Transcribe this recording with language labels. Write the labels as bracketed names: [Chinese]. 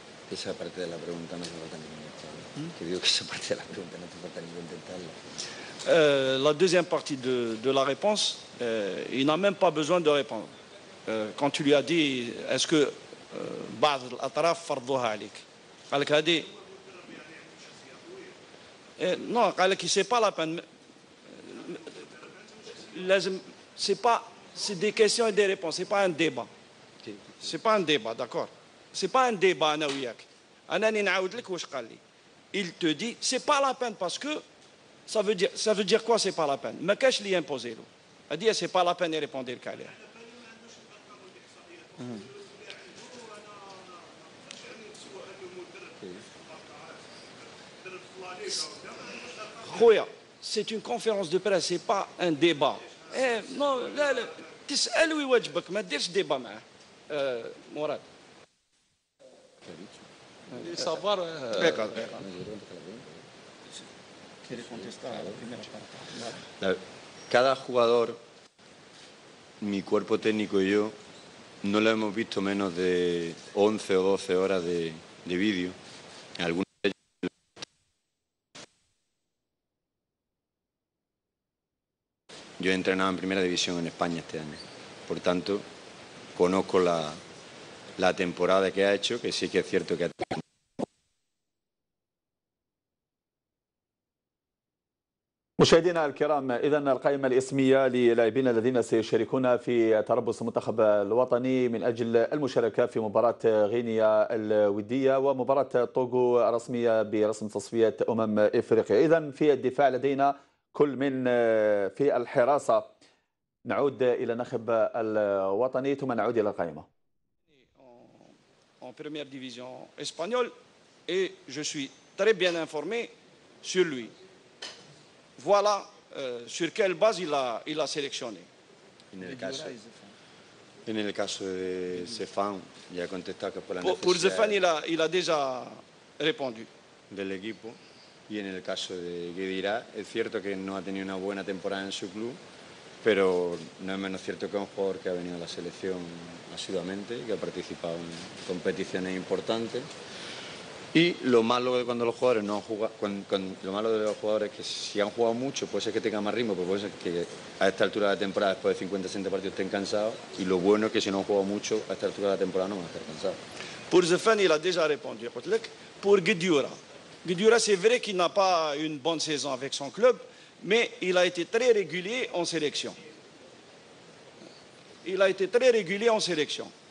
[Spanish] Esa parte de la pregunta no hace falta ni intentarla. Que digo que esa parte de la pregunta no hace falta ni intentarla. [French] La deuxième partie de la réponse, il n'a même pas besoin de répondre. Quand tu lui as dit, est-ce que [Arabic] بعض الأطراف فرضوها عليك؟ قال لك هذه [French] non, [Arabic] قال لك [French] c'est pas la peine. [Arabic] لازم [French] c'est des questions et des réponses, c'est pas un débat. C'est pas un débat, d'accord? C'est pas un débat [Arabic] أنا وياك. أنا نعاود لك واش قال لي. [French] Il te dit c'est pas la peine parce que ça veut dire quoi c'est pas la peine. [Arabic] ما كاش لي imposer له. [French] a dit c'est pas la peine de répondre [Arabic] لك عليها. [French] خويا c'est une conférence de presse, c'est pas un débat. [Arabic] Non, لا تسأل ويواجبك ما ديرش [French] débat [Arabic] معاه. مراد. [French] savoir. [Spanish] Quiere contestar a la primera parte. Cada jugador, mi cuerpo técnico y yo, no lo hemos visto menos de 11 o 12 horas de vídeo. Algunos de ellos yo he entrenado en primera división en España este año. Por tanto, conozco la temporada que ha hecho, que sí que es cierto que ha tenido. [Arabic] مشاهدينا الكرام، إذا القائمة الاسمية للاعبين الذين سيشاركون في تربص المنتخب الوطني من أجل المشاركة في مباراة غينيا الودية ومباراة طوغو الرسمية برسم تصفية إفريقيا. إذا في الدفاع لدينا كل من في الحراسة. نعود إلى الناخب الوطني ثم نعود إلى القائمة. [French] En première division espagnole et je suis très bien informé sur lui. Voilà sur quelle base il a sélectionné. [Spanish] En el caso de Cefán, ya he contestado que por la [French] Pour Zefan, [Spanish] necesidad [French] il a déjà répondu. [Spanish] del equipo. Y en el caso de Guedirá, es cierto que no ha tenido una buena temporada en su club, pero no es menos cierto que es un jugador que ha venido a la selección asiduamente, que ha participado en competiciones importantes. Y lo malo de cuando los jugadores no han jugado, lo malo de los jugadores es que si han jugado mucho puede ser que tengan más ritmo, pero puede ser que a esta altura de la temporada, después de 50-60 partidos, estén cansados. Y lo bueno es que si no han jugado mucho, a esta altura de la temporada no van a estar cansados. [French] Pour Zefan, il a déjà répondu. Pour Guedioura, c'est vrai qu'il n'a pas une bonne saison avec son club, mais il a été très régulier en sélection. Il a été très régulier en sélection.